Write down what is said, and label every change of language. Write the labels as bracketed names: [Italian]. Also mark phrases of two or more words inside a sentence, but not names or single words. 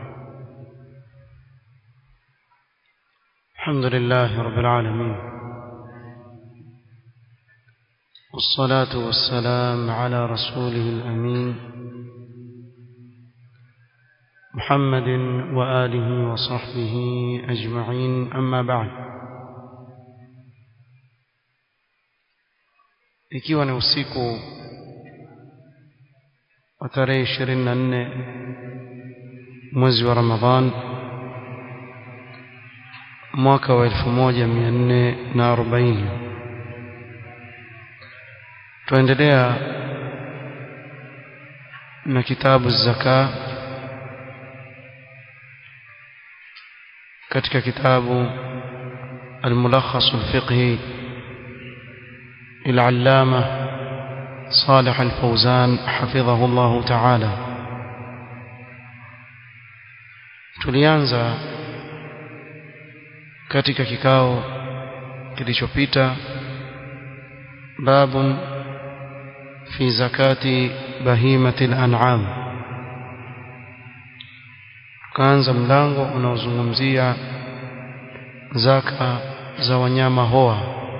[Arabic] الحمد لله رب العالمين، والصلاة والسلام على رسوله الأمين محمد وآله وصحبه أجمعين، أما بعد. [Swahili] Ikiwa ni usiku wa tarehe 24 mwezi wa Ramadhan mwaka wa 1440, tuendelea na kitabu zaka katika kitabu al-Mulakhas al-Fiqhi [Arabic] للعلامة صالح الفوزان حفظه الله تعالى. [Swahili] tulianza katika kikao kilichopita [Arabic] باب في زكاة بهيمة الأنعام, [Swahili] kaanza mlango unaozungumzia zaka za wanyama hoa.